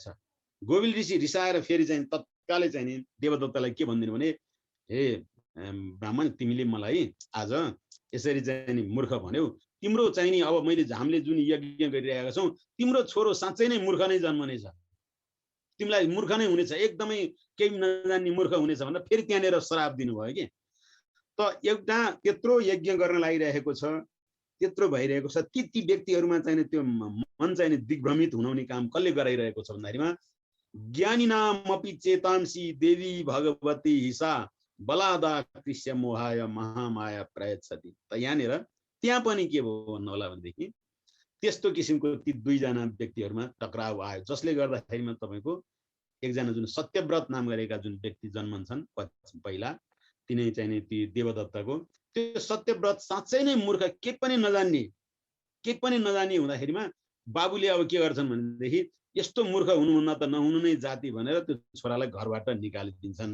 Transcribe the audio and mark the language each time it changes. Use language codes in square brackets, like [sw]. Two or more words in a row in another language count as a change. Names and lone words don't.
[ne] गोभिल ऋषि रिसाएर फेरि चाहिँ तत्कालै चाहिँ नि देवदत्तलाई के भनिदिनु भने हे ब्राह्मण, तिमीले मलाई आज यसरी चाहिँ नि मूर्ख भन्यौ, तिम्रो चाहिँ नि अब हामीले जुन यज्ञ गरिरहेका छौँ तिम्रो छोरो साँच्चै नै मूर्ख नै जन्मनेछ, तिमीलाई मूर्ख नै हुनेछ, एकदमै केही नजान्ने मूर्ख हुनेछ भनेर फेरि त्यहाँनिर श्राप दिनुभयो कि। त एउटा त्यत्रो यज्ञ गर्न लागिरहेको छ, त्यत्रो भइरहेको छ, ती व्यक्तिहरूमा चाहिँ त्यो मन चाहिँ दिग्भ्रमित हुनाउने काम कसले गराइरहेको छ भन्दाखेरिमा [sa] ज्ञानी नामपि चेतांसी देवी भगवती हिसा बलादा कृष्य मोहाय महामाया प्रयच्छति। [ne] त यहाँनिर त्यहाँ पनि के भयो भन्नु होला भनेदेखि त्यस्तो किसिमको ती दुईजना व्यक्तिहरूमा टक्राउ आयो, जसले गर्दाखेरिमा तपाईँको एकजना जुन सत्यव्रत नाम गरेका जुन व्यक्ति जन्मन्छन् पहिला, तिनै चाहिँ नि ती देवदत्तको त्यो सत्यव्रत साँच्चै नै मूर्ख, के पनि नजान्ने हुँदाखेरिमा बाबुले अब के गर्छन् भनेदेखि यस्तो मूर्ख हुनुभन्दा त नहुनु नै जाति भनेर त्यो छोरालाई घरबाट निकालिदिन्छन्।